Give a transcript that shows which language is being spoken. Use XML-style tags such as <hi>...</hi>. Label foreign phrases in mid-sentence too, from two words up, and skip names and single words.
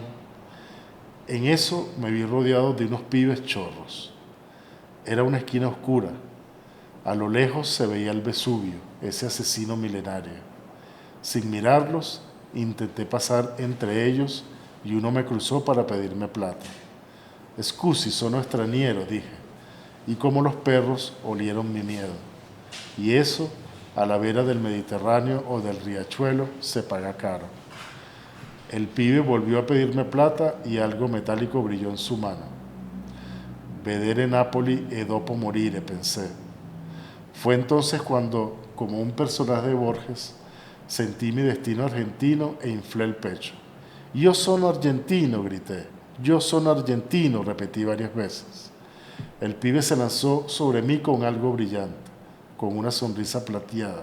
<es>En eso me vi rodeado de unos pibes chorros. Era una esquina oscura. A lo lejos se veía el Vesubio, ese asesino milenario. Sin mirarlos, intenté pasar entre ellos y uno me cruzó para pedirme plata.</es> <it>Scusi, sono straniero,</it> <es>dije, y como los perros olieron mi miedo. Y eso, a la vera del Mediterráneo o del riachuelo, se paga caro. El pibe volvió a pedirme plata y algo metálico brilló en su mano.</es> <it>Vedere Napoli e dopo morire,</it> <es>pensé. Fue entonces cuando, como un personaje de Borges, sentí mi destino argentino e inflé el pecho.</es> <it>Yo sono argentino, grité. Yo sono argentino,</it> <es>repetí varias veces. El pibe se lanzó sobre mí con algo brillante, con una sonrisa plateada.</es>